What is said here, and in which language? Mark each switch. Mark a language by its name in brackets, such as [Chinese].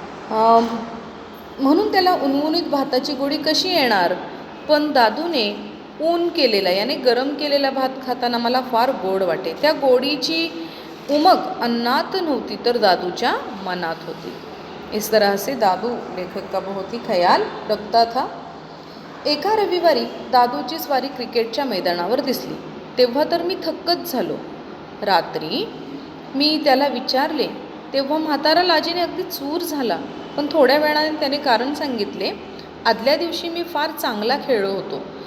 [Marathi] म्हणून त्याला उणउणीत भाताची गोडी कशी येणार, पण दादूने ऊन केलेला याने गरम केलेला भात खाताना मला फार गोड वाटे. त्या गोडीची उमग अन्नात नव्हती तर दादूच्या मनात होती. [Hindi] इस तरह से दादू लेखक का बहुत ही ख्याल रखता था. [Marathi] एका रविवारी दादूची स्वारी क्रिकेटच्या मैदानावर दिसली. तेव्हा तर मी थक्कच झालो. रात्री मी त्याला विचारले तेव्हा म्हातारा लाजेने अगदी चूर झाला. पण थोड्या वेळाने त्याने कारण सांगितले. आदल्या दिवशी मी फार चांगला खेळलो होतो.